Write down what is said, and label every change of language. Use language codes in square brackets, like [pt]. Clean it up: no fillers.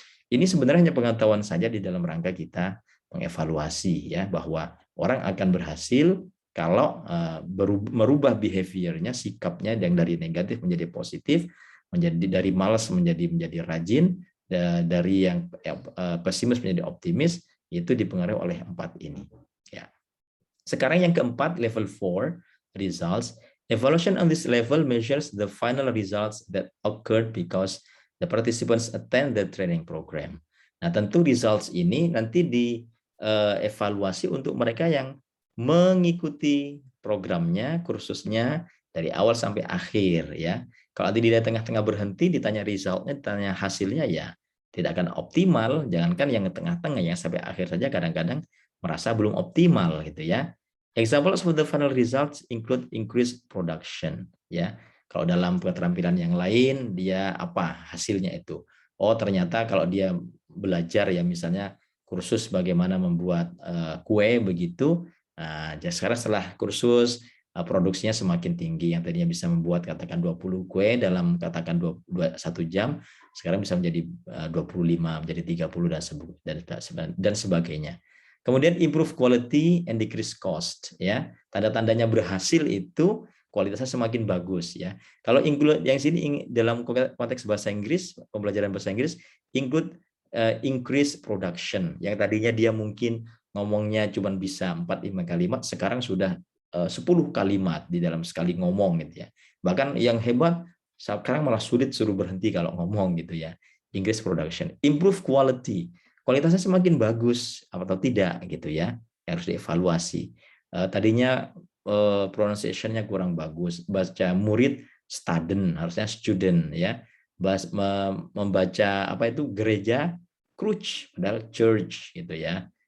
[id] Ini sebenarnya hanya pengetahuan saja di dalam rangka kita mengevaluasi ya, bahwa orang akan berhasil kalau merubah behaviornya, sikapnya yang dari negatif menjadi positif, menjadi dari malas menjadi rajin, dari yang pesimis menjadi optimis, itu dipengaruhi oleh 4 ini ya. Sekarang yang keempat, level 4 results. [en] Evaluation on this level measures the final results that occurred because the participants attend the training program. [id] Nah, tentu results ini nanti dievaluasi untuk mereka yang mengikuti programnya, kursusnya dari awal sampai akhir ya. Kalau di tengah-tengah berhenti, ditanya resultnya, ditanya hasilnya, ya tidak akan optimal. Jangankan yang tengah-tengah, yang sampai akhir saja kadang-kadang merasa belum optimal gitu ya. [en] Examples of the final results include increased production ya. [id] Kalau dalam keterampilan yang lain, dia apa hasilnya itu? Oh, ternyata kalau dia belajar ya, misalnya kursus bagaimana membuat kue begitu. Nah, sekarang setelah kursus produksinya semakin tinggi, yang tadinya bisa membuat katakan 20 kue dalam katakan 1 jam, sekarang bisa menjadi 25, menjadi 30 dan sebagainya. Kemudian [en] improve quality and decrease cost [id] ya. Tanda-tandanya berhasil itu kualitasnya semakin bagus ya. Kalau include yang sini dalam konteks bahasa Inggris, pembelajaran bahasa Inggris, [en] include increase production. [id] Yang tadinya dia mungkin ngomongnya cuma bisa 4-5 kalimat, sekarang sudah 10 kalimat di dalam sekali ngomong gitu ya. Bahkan yang hebat sekarang malah sulit suruh berhenti kalau ngomong gitu ya. [en] Increase production, improve quality. [id] Kualitasnya semakin bagus atau tidak gitu ya, harus dievaluasi. Tadinya pronunciation-nya kurang bagus, baca murid student, harusnya student ya. Membaca apa itu gereja, church, padahal church gitu ya.